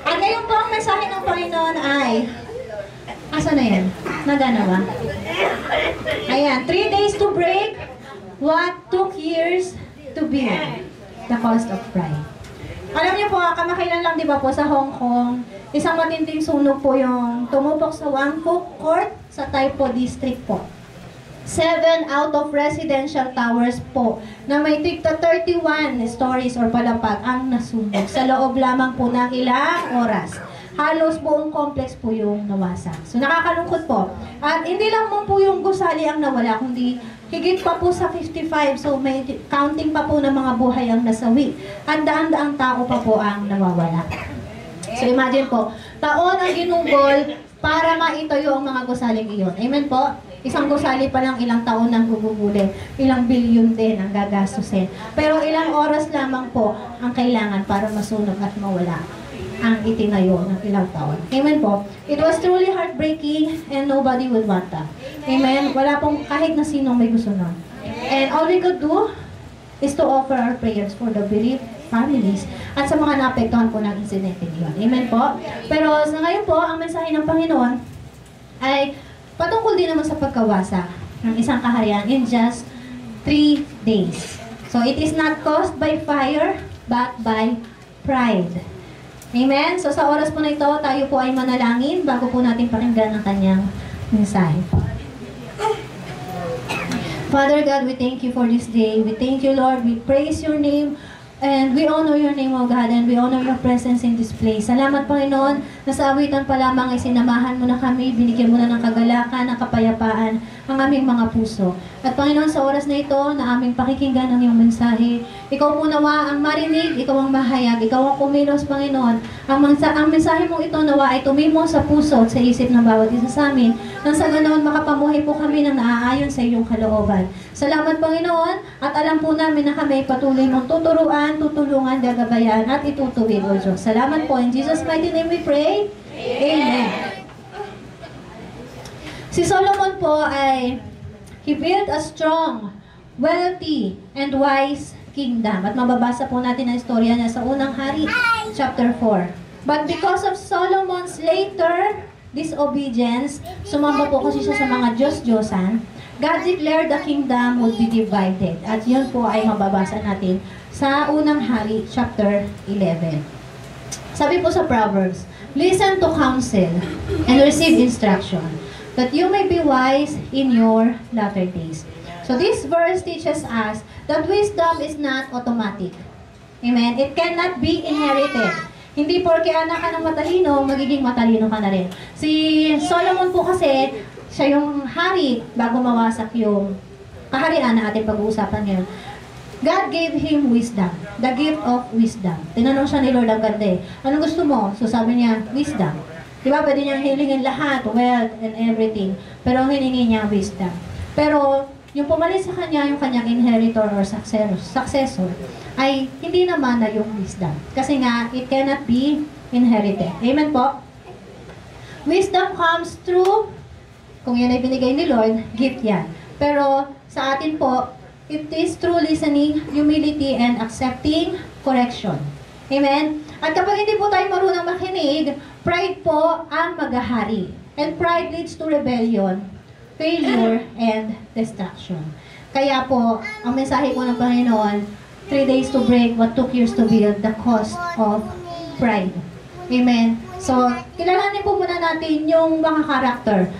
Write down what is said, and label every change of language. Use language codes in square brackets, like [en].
[tl] At ngayon po ang mensahe ng Panginoon ay, asa na yan? Nagana ba? [en] Ayan, 3 days to break what took years to build. The cost of pride. [tl] Alam niyo po, kamakailan lang di ba po sa Hong Kong, isang matinding sunog po yung tumupok sa Wang Fuk Court sa Tai Po District po. 7 [en] out of residential towers [tl] po na may tigta 31 stories or palapag ang nasunog sa loob lamang po ng ilang oras. Halos buong complex po yung nawasak. So nakakalungkot po. At hindi lang po yung gusali ang nawala, kundi higit pa po sa 55. So may counting pa po ng mga buhay ang nasawi. At daan-daang tao pa po ang nawawala. So imagine po, taon ang ginugol para maitayo ang mga gusaling iyon. Amen po? Isang gusali pa lang ilang taon nang gugugulin. Ilang bilyon din ang gagastusin. Pero ilang oras lamang po ang kailangan para masunog at mawala ang itinayo ng ilang taon. Amen po. [en] It was truly heartbreaking and nobody would want that. [tl] Amen. Wala pong kahit na sino may gusto nun. [en] And all we could do is to offer our prayers for the bereaved families [tl] at sa mga naapektuhan po ng insidente niyon. Amen po. Pero sa ngayon po, ang mensahe ng Panginoon ay patungkol din naman sa pagkawasa ng isang kaharian [en] in just 3 days. So it is not caused by fire, but by pride. Amen? [tl] So sa oras po na ito, tayo po ay manalangin bago po natin pakinggan ang kanyang mensahe. [en] Father God, we thank you for this day. We thank you, Lord. We praise your name. And we honor your name, O God, and we honor your presence in this place. [tl] Salamat, Panginoon, na sa awitan pa lamang ay sinamahan mo na kami, binigyan mo na ng kagalakan, ng kapayapaan, ang aming mga puso. At Panginoon, sa oras na ito, na aming pakikinggan ang iyong mensahe, ikaw po nawa ang marinig, ikaw ang mahayag, ikaw ang kumilos, Panginoon. Ang mensahe mong ito nawa ay tumimo sa puso at sa isip ng bawat isa sa amin, nang sa ganoon makapamuhay po kami ng naaayon sa iyong kalooban. Salamat, Panginoon, at alam po namin na kami patuloy mong tuturuan, tutulungan, gagabayan, at itutuwid, O Diyos. Salamat po. [en] In Jesus' mighty name we pray. Amen. [tl] Si Solomon po ay, [en] he built a strong, wealthy, and wise kingdom. [tl] At mababasa po natin ang istorya niya sa unang hari, chapter 4. [en] But because of Solomon's later disobedience, [tl] sumamba po kasi siya sa mga Diyos-Diyosan, [en] God declared the kingdom would be divided. [tl] At yun po ay mababasa natin sa unang hari, chapter 11. Sabi po sa [en] Proverbs, listen to counsel and receive instruction, that you may be wise in your latter days. So this verse teaches us that wisdom is not automatic. [tl] Amen? [en] It cannot be inherited. [tl] Hindi porke anak ka ng matalino, magiging matalino ka na rin. Si Solomon po kasi, siya yung hari bago mawasak yung kaharian na ating pag-uusapan ngayon. [en] God gave him wisdom, the gift of wisdom. [tl] Tinanong siya ni Lord ang ganda eh, anong gusto mo? So sabi niya, wisdom. Diba, pwede niyang hilingin lahat, [en] wealth and everything. [tl] Pero ang hiningi niya, wisdom. Pero yung pumalit sa kanya, yung kanyang [en] inheritor or successor, [tl] ay hindi naman na yung wisdom. Kasi nga, [en] it cannot be inherited. [tl] Amen po? [en] Wisdom comes through, [tl] kung yan ay binigay ni Lord, gift yan. Pero sa atin po, [en] it is through listening, humility, and accepting correction. Amen? [tl] At kapag hindi po tayo marunong makinig, pride po ang maghahari. [en] And pride leads to rebellion, failure, and destruction. [tl] Kaya po, ang mensahe po ng Panginoon, [en] 3 days to break what took years to build, the cost of pride. [tl] Amen. So, kilalanin po muna natin yung mga karakter.